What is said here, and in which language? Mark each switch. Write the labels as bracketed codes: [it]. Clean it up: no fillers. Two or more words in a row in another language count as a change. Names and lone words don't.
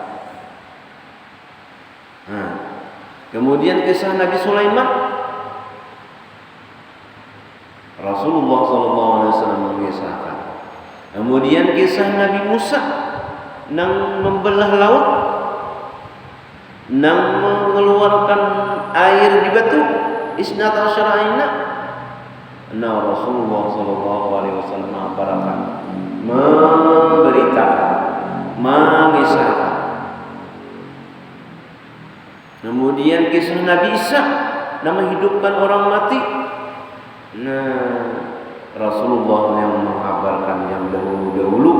[id] Nah, kemudian kisah Nabi Sulaiman, Rasulullah SAW mengisahkan. Kemudian kisah Nabi Musa nang membelah laut, nang mengeluarkan air di batu, [ar] اثنتا عشرة عينا. [id] Nah, Rasulullah Sallallahu Alaihi Wasallam mengabarkan, memberitakan, mengisahkan. Kemudian kisah Nabi Isa nang menghidupkan orang mati. Nah, Rasulullah yang mengabarkan yang dahulu-dahulu.